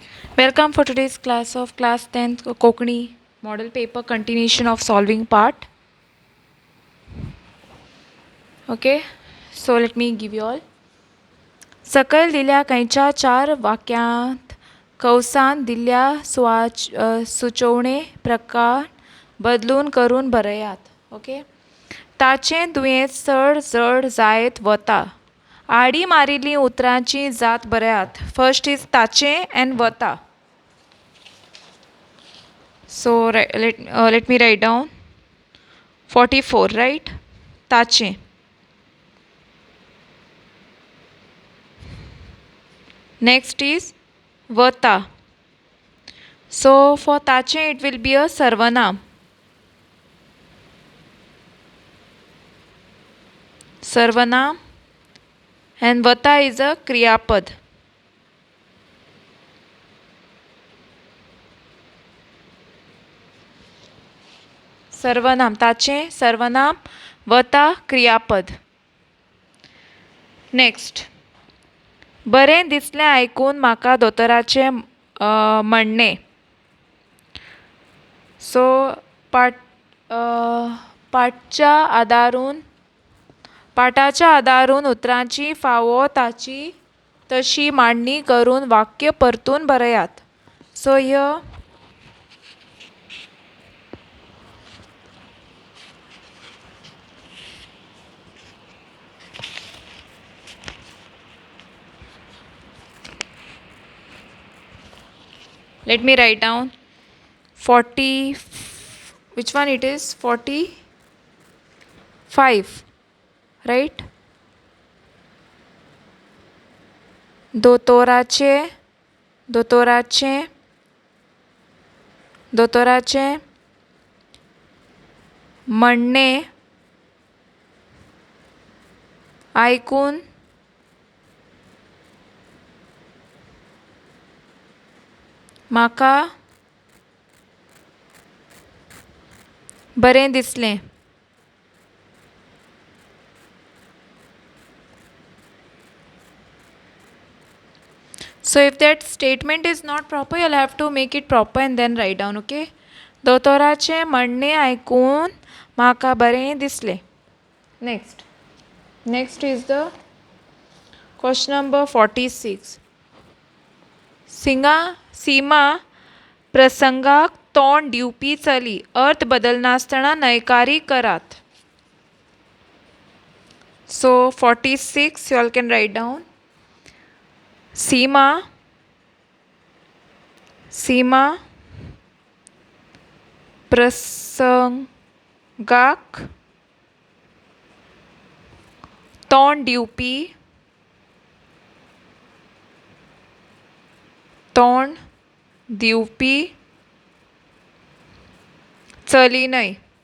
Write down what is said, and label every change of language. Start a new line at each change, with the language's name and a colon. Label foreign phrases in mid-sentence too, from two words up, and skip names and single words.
English: Welcome for today's class of class 10th Kokani model paper continuation of solving part. Okay, so let me give you all.
Konkani: सकल दिल्या खंयच्या चार वाक्यांत कंसांत दिल्या सुचोवणे प्रकार बदलून करून बरयात. ओके, ताचें दुयेंस चड जड जायत वता. आडी मारिल्लीं उतरांची जात बरयात.
English: first is
Konkani: ताचें एंड वता.
English: So let me write down 44, right? Tache. Next is vata. So for tache it will be a sarvanam. Sarvanam. And vata is a kriyapad.
Konkani: सर्वनाम ताचे सर्वनाम वता क्रियापद. नेक्स्ट, बरें दिसलें आयकून म्हाका दोतोराचें म्हणणें. सो पाठाच्या आदारून उतरांची फावो ताची तशी मांडणी करून वाक्य परतून बरयात.
English: सो ह्यो let me write down 40, which one it is? 45, right?
Konkani: दोतोराचे म्हणणे आयकून म्हाका बरें दिसलें.
English: So if that statement is not proper, you'll have to make it proper and then write down, okay?
Konkani: दोतोराचें म्हणणें आयकून म्हाका बरें दिसलें.
English: Next is the question number 46.
Konkani: सीमा प्रसंगाक तोंड दिवपी चली अर्थ बदलनासतना न्हयकारी करात.
English: So 46 you all can write down.
Konkani: सीमा प्रसंगाक तोंड दिवपी चली न्हय.